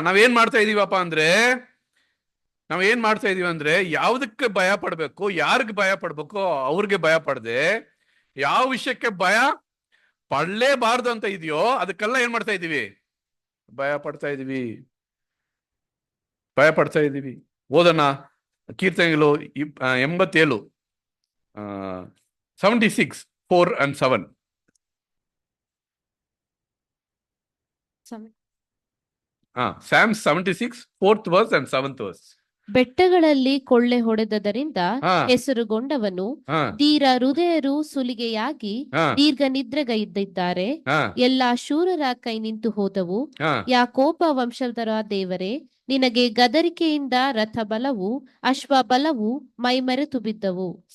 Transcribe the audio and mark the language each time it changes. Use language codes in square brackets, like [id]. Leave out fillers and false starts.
[kn] ನಾವೇನ್ ಮಾಡ್ತಾ ಇದೀವಪ್ಪ ಅಂದ್ರೆ, ನಾವೇನ್ ಮಾಡ್ತಾ ಇದೀವಿ ಅಂದ್ರೆ, ಯಾವ್ದಕ್ಕೆ ಭಯ ಪಡ್ಬೇಕು, ಯಾರಿಗೆ ಭಯ ಪಡ್ಬೇಕು ಅವ್ರಿಗೆ ಭಯ ಪಡದೆ, ಯಾವ ವಿಷಯಕ್ಕೆ ಭಯ ಪಡಲೇಬಾರ್ದು ಅಂತ ಇದೆಯೋ ಅದಕ್ಕೆಲ್ಲ ಏನ್ ಮಾಡ್ತಾ ಇದೀವಿ, ಭಯ ಪಡ್ತಾ ಇದೀವಿ. ಓದೋಣ ಕೀರ್ತನೆಗಳು 87 76 4 and 7. [en] Psalms 76 4th verse and 7th verse. [kn] ಬೆಟ್ಟಗಳಲ್ಲಿ ಕೊಳ್ಳೆ ಹೊಡೆದದರಿಂದ ಹೆಸರುಗೊಂಡವನು, ಧೀರ ಹೃದಯರು ಸುಲಿಗೆಯಾಗಿ ದೀರ್ಘ ನಿದ್ರೆಗೈದಿದ್ದಾರೆ. ಎಲ್ಲಾ ಶೂರರ ಕೈ ನಿಂತು ಹೋದವು. ಯಾಕೋಬ ವಂಶದವರ ದೇವರೇ, ನಿನಗೆ ಗದರಿಕೆಯಿಂದ ರಥ ಬಲವು ಅಶ್ವ ಬಲವು ಮೈಮರೆತು ಬಿದ್ದವು.